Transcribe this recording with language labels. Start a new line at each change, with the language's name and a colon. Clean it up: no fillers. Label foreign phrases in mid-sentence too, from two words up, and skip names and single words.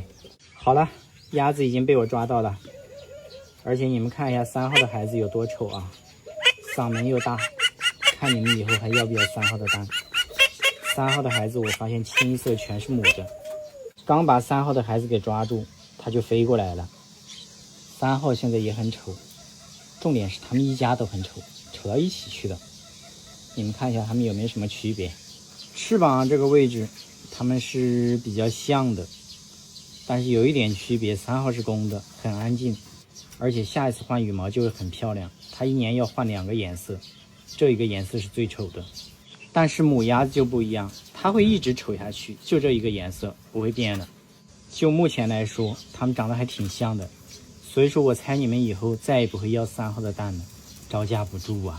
Chinese: 好了，鴨子已經被我抓到了，而且你們看一下3號的孩子有多醜啊，嗓門又大，看你們以後還要不要3號的蛋。3號的孩子我發現清一色全是母的，剛把3號的孩子給抓住，他就飛過來了。3號現在也很醜，重點是他們一家都很醜，醜到一起去的。你們看一下他們有沒有什麼區別？翅膀這個位置他們是比較像的，但是有一點區別，3號是公的，很安靜，而且下一次換羽毛就会很漂亮。它1 年要換2個顏色，這一個顏色是最醜的。但是母鴨子就不一樣，它會一直醜下去，就這一個顏色不會變的。就目前來說，它們長得還挺像的，所以說我猜你們以後再也不會要3號的蛋了，招架不住啊！